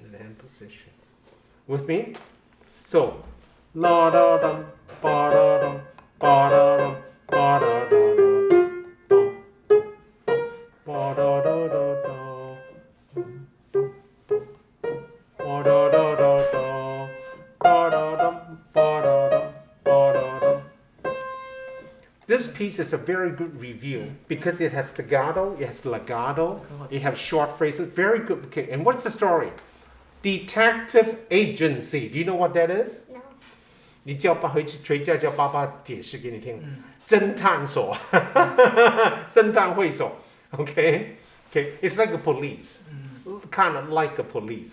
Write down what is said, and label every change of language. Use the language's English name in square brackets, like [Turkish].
[English] And the hand position. With me? So, la da dum, ba da dum, ba da dum, ba da da da, ba da da da da, ba da da da da, ba da dum, ba da dum, ba da dum. This piece is a very good review because it has staccato, it has legato, it has short phrases. Very good. Okay, and what's the story? Detective agency. Do you know what that is? No. [Chinese] 你叫爸回家叫爸爸解释给你听。侦探所，侦探会所。 [English] Okay, it's like a police, kind of like a police.